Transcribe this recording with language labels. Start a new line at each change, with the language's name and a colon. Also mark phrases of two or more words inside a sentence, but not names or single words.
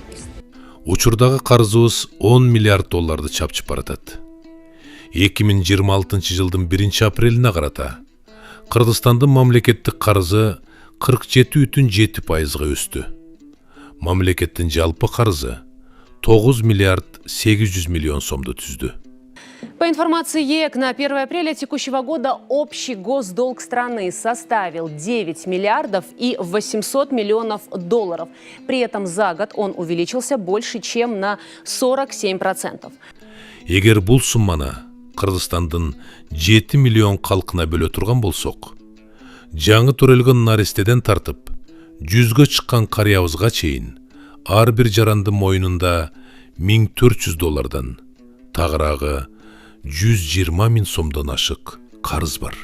Kyrgyz: Учурдагы карызыбыз 10 миллиард долларды чапчып баратат. 2026 жылдын 1-апрелине карата Кыргызстандын мамлекеттик карызы 47,7%га өстү. Мамлекеттин жалпы карызы 9 миллиард 800 миллион сомду түздү.
Russian: По информации ЕЭК, на 1 апреля текущего года общий госдолг страны составил 9 миллиардов и 800 миллионов долларов. При этом за год он увеличился больше, чем на 47%.
Kyrgyz: Эгер бул сумманы Кыргызстандын 7 миллион калкына бөлө турган болсок, жаңы төрөлгөн наристеден тартып, 100гө чыккан карыябызга чейин ар бир жарандын мойнунда $1400, тагыраагы 120 000 сомдон ашык карыз бар.